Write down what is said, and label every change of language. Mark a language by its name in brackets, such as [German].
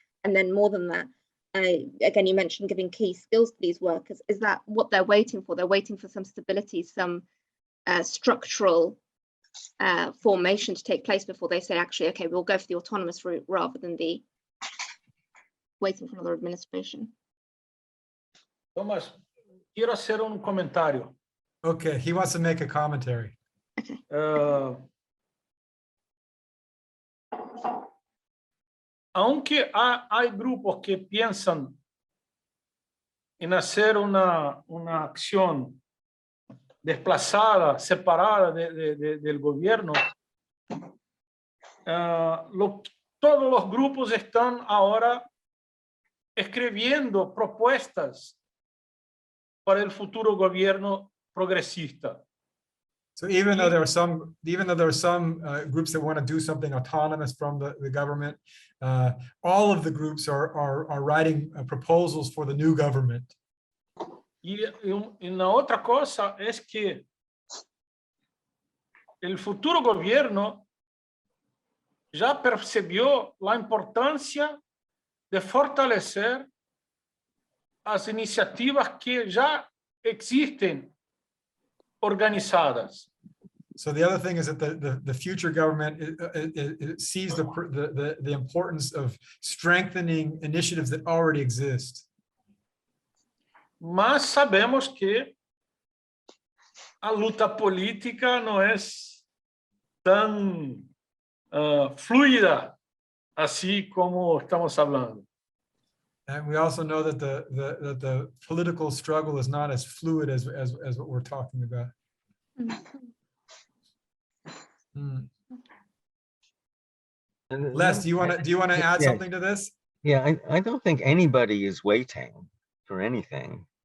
[English] And then more than that, again, you mentioned giving key skills to these workers. Is that what they're waiting for? They're waiting for some stability, some structural formation to take place before they say, actually, okay, we'll go for the autonomous route rather than the waiting for another administration. [Spanish] Thomas, quiero hacer un comentario. [English] Okay, he wants to make a commentary. Okay. [Spanish] Aunque hay grupos que piensan en hacer una acción desplazada, separada del gobierno, todos los grupos están ahora escribiendo propuestas para el futuro gobierno progresista. [English] So even though there are some groups that want to do something autonomous from the government, all of the groups are writing proposals for the new government. [Spanish] Y una otra cosa es que el futuro gobierno ya percibió la importancia de fortalecer las iniciativas que ya existen organizadas. [English] So the other thing is that the future government it sees the importance of strengthening initiatives that already exist. [Portuguese] Mas sabemos que a luta política não é tão fluida assim como estamos falando. [English] And we also know that the political struggle is not as fluid as what we're talking about. Les, do you want to add something to this? Yeah, I don't think anybody is waiting for anything.